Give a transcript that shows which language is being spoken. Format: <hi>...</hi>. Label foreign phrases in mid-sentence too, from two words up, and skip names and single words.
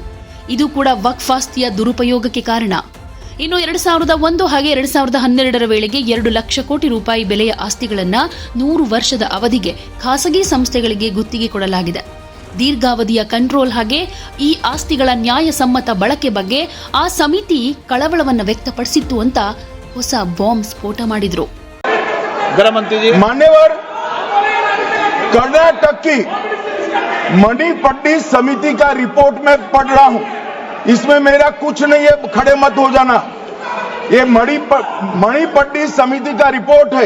<kn>ಇದು ಕೂಡ ವಕ್ಫ್ ಆಸ್ತಿಯ ದುರುಪಯೋಗಕ್ಕೆ ಕಾರಣ. ಇನ್ನು 2001 ಹಾಗೆ 2012ರ ವೇಳೆಗೆ 2 ಲಕ್ಷ ಕೋಟಿ ರೂಪಾಯಿ ಬೆಲೆಯ ಆಸ್ತಿಗಳನ್ನ 100 ವರ್ಷದ ಅವಧಿಗೆ ಖಾಸಗಿ ಸಂಸ್ಥೆಗಳಿಗೆ ಗುತ್ತಿಗೆ ಕೊಡಲಾಗಿದೆ. ದೀರ್ಘಾವಧಿಯ ಕಂಟ್ರೋಲ್ ಹಾಗೆ ಈ ಆಸ್ತಿಗಳ ನ್ಯಾಯಸಮ್ಮತ ಬಳಕೆ ಬಗ್ಗೆ ಆ ಸಮಿತಿ ಕಳವಳವನ್ನು ವ್ಯಕ್ತಪಡಿಸಿತ್ತು ಅಂತ ಹೊಸ ಬಾಂಬ್ ಸ್ಫೋಟ ಮಾಡಿದ್ರು.</kn> <hi>मान्यवर, कर्नाटक की मणिपट्टी समिति का रिपोर्ट में पढ़ रहा हूं, इसमें मेरा कुछ नहीं है, खड़े मत हो जाना। ये मणिपट्टी समिति का रिपोर्ट है।</hi>